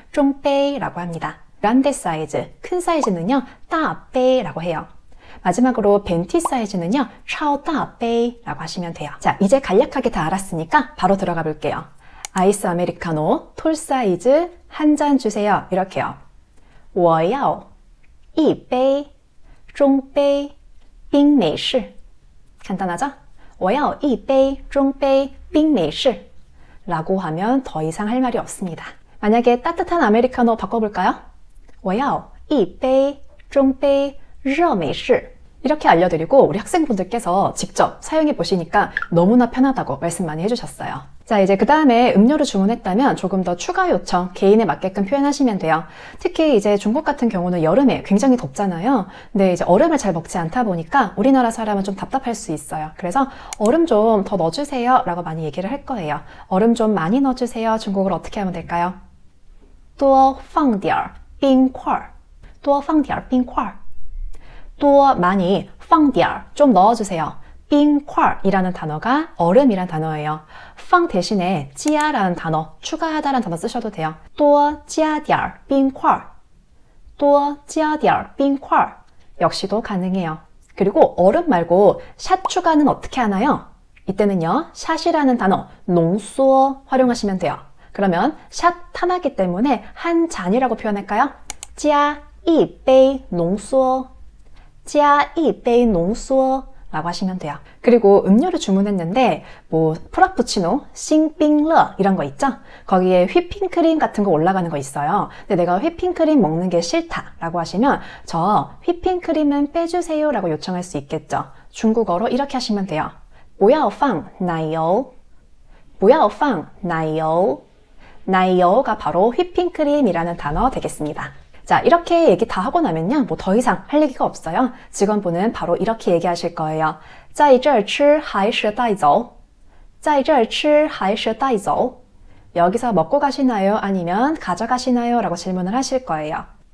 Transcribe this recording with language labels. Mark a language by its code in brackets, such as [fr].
[ko] 中杯라고 합니다. 그란데 사이즈, 큰 사이즈는요. 大杯라고 해요. 마지막으로 벤티 사이즈는요. 超大杯라고 하시면 돼요. 자, 이제 간략하게 다 알았으니까 바로 들어가 볼게요. 아이스 아메리카노, 톨 사이즈, 한 잔 주세요. 이렇게요. [zh] 我要一杯中杯冰美式 [ko] 간단하죠? [zh] 我要一杯中杯冰美式 [ko] 라고 하면 더 이상 할 말이 없습니다. 만약에 따뜻한 아메리카노 바꿔볼까요? [zh] 我要一杯中杯热美式 [ko] 이렇게 알려드리고 우리 학생분들께서 직접 사용해 보시니까 너무나 편하다고 말씀 많이 해주셨어요. 자, 이제 그 다음에 음료를 주문했다면 조금 더 추가 요청, 개인에 맞게끔 표현하시면 돼요. 특히 이제 중국 같은 경우는 여름에 굉장히 덥잖아요. 근데 이제 얼음을 잘 먹지 않다 보니까 우리나라 사람은 좀 답답할 수 있어요. 그래서 얼음 좀 더 넣어주세요 라고 많이 얘기를 할 거예요. 얼음 좀 많이 넣어주세요. 중국어로 어떻게 하면 될까요? [zh] 多放点冰块多放点冰块 [ko] 또 많이 [zh] 放点 [ko] 좀 넣어주세요. 冰块 이라는 단어가 얼음이란 단어예요. 放 대신에 加 라는 단어, 추가하다라는 단어 쓰셔도 돼요. [zh] 多加点冰块多加点冰块 [ko] 역시도 가능해요. 그리고 얼음 말고 샷 추가는 어떻게 하나요? 이때는요. 샷이라는 단어, 농缩 활용하시면 돼요. 그러면 샷 하나기 때문에 한 잔이라고 표현할까요? [zh] 加一杯浓缩加一杯浓缩 [ko] 라고 하시면 돼요. 그리고 음료를 주문했는데 뭐 프라푸치노, 싱빙러 이런 거 있죠? 거기에 휘핑크림 같은 거 올라가는 거 있어요. 근데 내가 휘핑크림 먹는 게 싫다 라고 하시면 저 휘핑크림은 빼주세요 라고 요청할 수 있겠죠. 중국어로 이렇게 하시면 돼요. [zh] 不要放奶油不要放奶油 奶油 [ko] 가 바로 휘핑크림이라는 단어 되겠습니다. 자, 이렇게 얘기 다 하고 나면요. 뭐 더 이상 할 얘기가 없어요. 직원분은 바로 이렇게 얘기하실 거예요. [zh] 在这儿吃还是带走在这儿吃还是带走 [ko] 여기서 먹고 가시나요? 아니면 가져가시나요? 라고 질문을 하실 거예요.